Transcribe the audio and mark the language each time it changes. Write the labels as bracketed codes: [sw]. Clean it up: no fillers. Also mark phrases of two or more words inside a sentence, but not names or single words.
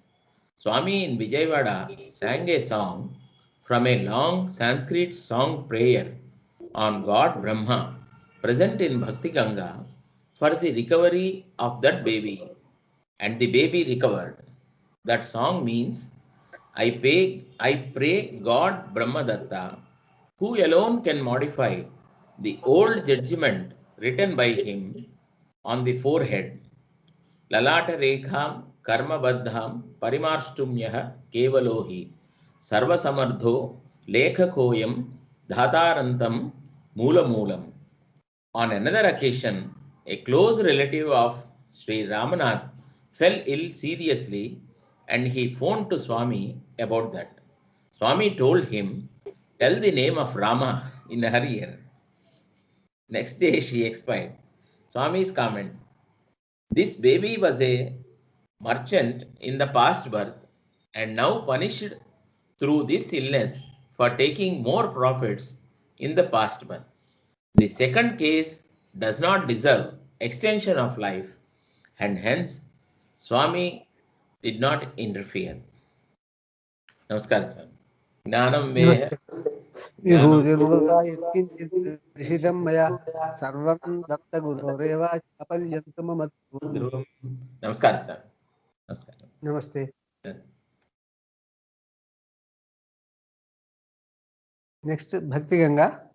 [en] Swami in Vijayawada sang a song from a long Sanskrit song prayer on God Brahma present in Bhakti Ganga for the recovery of that baby, and the baby recovered. That song means I pray God Brahmadatta, who alone can modify the old judgment written by him on the forehead. [sa] ललाट रेखां कर्मबद्धं परिमार्ष्टुं यः केवलो हि सर्वसमर्थो लेखकोऽयं धातारं तं मूल मूलम्. [en] On another occasion, a close relative of Sri Ramanath fell ill seriously and he phoned to Swami about that. Swami told him, tell the name of Rama in her ear. Next day she expired. Swami's comment, this baby was a merchant in the past birth and now punished through this illness for taking more profits in the past birth. The second case does not deserve extension of life and hence Swami did not interfere. Namaskar, Swami. Gnanam meha [hi] नमस्ते gnanam [sa] विभूतिर्वा यत्किञ्चित् प्रेषितं मया सर्वं दत्तगुरोरेव अपरियन्तं मम dhruvam. Namaskar, Swami. Namaskar. [hi] नमस्ते नेक्स्ट भक्ति गंगा